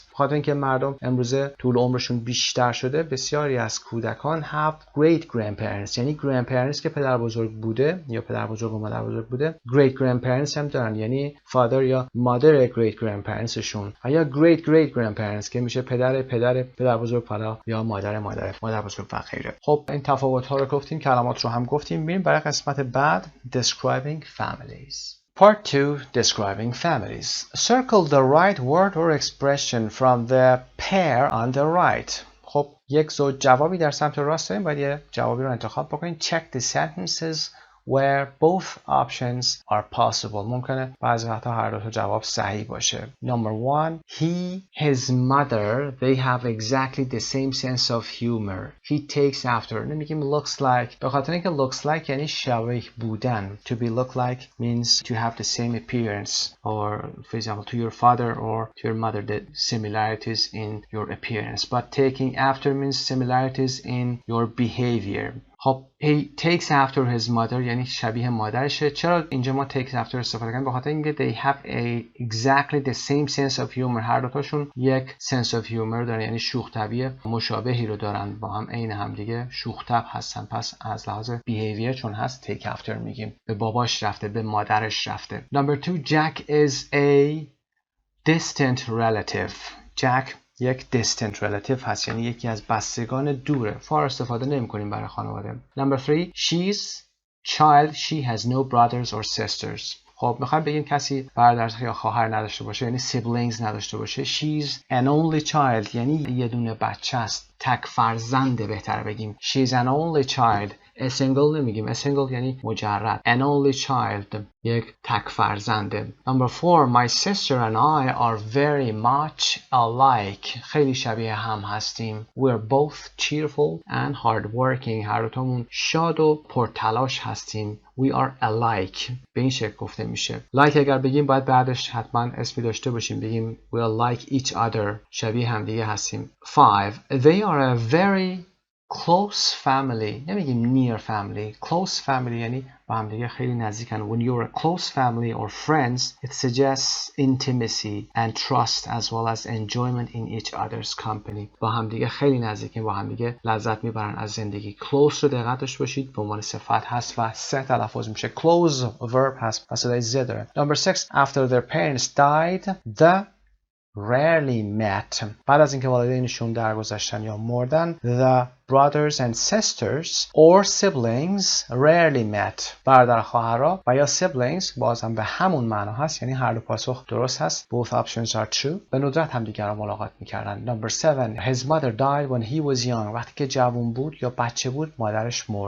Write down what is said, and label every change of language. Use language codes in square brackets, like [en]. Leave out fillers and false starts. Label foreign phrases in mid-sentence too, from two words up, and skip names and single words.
[fa] خاطر اینکه مردم امروزه طول عمرشون بیشتر شده، بسیاری از کودکان [en] have great grandparents، [fa] یعنی grandparents که پدر بزرگ بوده یا پدر بزرگ و مادر بزرگ بوده [en] great grandparents [fa] هم دارن، یعنی father یا [en] mother great grandparents [fa] شون، یا [en] great grandparents [fa] که میشه پدر بزرگ یا مادر بزرگ و غیره. خب این تفاوت ها رو گفتیم، کلمات رو هم گفتیم. بریم برای قسمت بعد [en] describing families. Part 2, describing families. Circle the right word or expression from the pair on the right. [fa] خب یک زوج جوابی در سمت راست داریم، باید یه جوابی رو انتخاب بکنید. [en] Check the sentences where both options are possible. [fa] ممکنه بعضی وقتا هر دو تا جواب صحیح باشه. [en] Number 1, he, his mother, they have exactly the same sense of humor. He takes after. نمیگیم looks like [fa] به خاطر اینکه [en] looks like [fa] یعنی شبیه بودن. [en] To be look like means to have the same appearance, or for example to your father or to your mother, the similarities in your appearance. But taking after means similarities in your behavior. [fa] خب [en] he takes after his mother [fa] یعنی شبیه مادرشه. چرا اینجا ما [en] takes after [fa] استفاده کنیم؟ به خاطر اینکه [en] they have exactly the same sense of humor. [fa] هر دوتاشون یک [en] sense of humor [fa] دارن، یعنی شوخ طبعی مشابهی رو دارن، با هم عین هم دیگه شوخ طبع هستن. پس از لحاظ behavior چون هست [en] take after [fa] میگیم. به باباش رفته، به مادرش رفته. [en] Number 2, Jack is a distant relative. [fa] Jack یک [en] distant relative [fa] هست، یعنی یکی از بستگان دوره. فار استفاده نمی کنیم برای خانواده. [en] Number 3, she's child, she has no brothers or sisters. [fa] خب میخوایم بگیم کسی برادر یا خواهر نداشته باشه، یعنی siblings نداشته باشه. [en] She's an only child [fa] یعنی یه دونه بچه است، تک فرزنده بهتره بگیم. [en] She's an only child. A single نمیگیم. A single یعنی مجرد. An only child [fa] یک تک فرزنده. [en] Number 4, my sister and I are very much alike. [fa] خیلی شبیه هم هستیم. [en] We're both cheerful and hardworking. [fa] هر دوتامون شاد و پرتلاش هستیم. [en] We are alike. [fa] به این شکل گفته میشه. Like اگر بگیم باید بعدش حتما اسمی داشته باشیم. [en] بگیم we are like each other. [fa] شبیه هم دیگه هستیم. [en] 5, they are a very close family. [fa] نمیگیم [en] near family. Close family [fa] یعنی با هم دیگه خیلی نزدیکن. [en] When you're a close family or friends, it suggests intimacy and trust as well as enjoyment in each other's company. [fa] با هم دیگه خیلی nزدیکن، با هم دیگه لذت میبرن از زندگی. Close رو دقت داشته باشید، به عنوان صفت هست و سه تلفظ میشه. [en] Close verb [fa] هست و صدای ز داره. [en] Number 6, after their parents died, the rarely met. [fa] بعد از اینکه والدینشون درگذشتن یا مردن، [en] the brothers and sisters or siblings rarely met. [fa] برادر خواهرها و یا siblings بازم به همون معنا هست، یعنی هر دو پاسخ درست هست. [en] Both options are true. [fa] به ندرت هم دیگر را ملاقات میکردن. [en] Number 7. His mother died when he was young. [fa] وقتی که جوان بود یا بچه بود مادرش مرد.